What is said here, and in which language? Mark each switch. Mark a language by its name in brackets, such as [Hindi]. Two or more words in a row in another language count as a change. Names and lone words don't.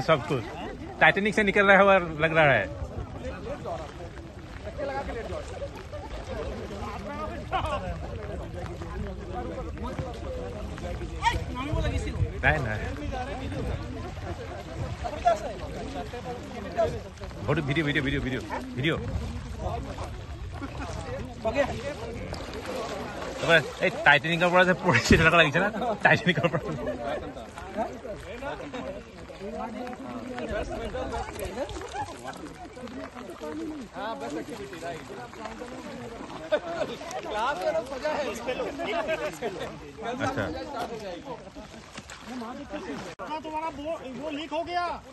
[Hindi] सब कुछ टाइटैनिक से निकल रहा हुआ लग रहा है। नहीं नहीं [English] photo video video video video video. [Assamese] এই টাইটানিকৰ পৰা যে পৰিছে তেনেকুৱা লাগিছে না। টাইটানিকৰ পৰা अच्छा [Hindi] तुम्हारा वो लीक हो गया।